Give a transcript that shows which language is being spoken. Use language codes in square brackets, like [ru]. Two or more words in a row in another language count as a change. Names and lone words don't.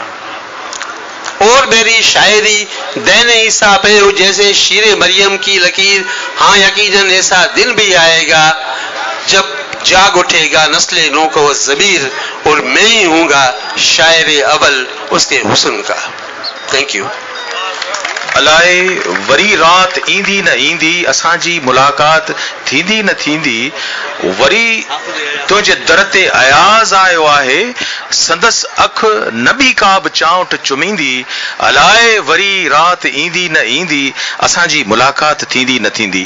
[ur] اور میری شاعری دین عیسیٰ پہ ہو جیسے شیر مریم کی لکیر. ہاں یقیناً ایسا دن بھی آئے گا جب جاگ اٹھے گا نسل نو کو ضمیر، اور میں ہی ہوں گا شاعر اول اس کے حسن کا. [en] thank you. [sd] अलाए वरी रात ईंदी न ईंदी, असांजी मुलाक़ात थींदी न थींदी, वरी तुंहिंजे दर ते अयाज़ आयो आहे, संदसि अख न बि का बि चांवट चुमींदी. अलाए वरी रात ईंदी न ईंदी, असांजी मुलाक़ात थींदी न थींदी.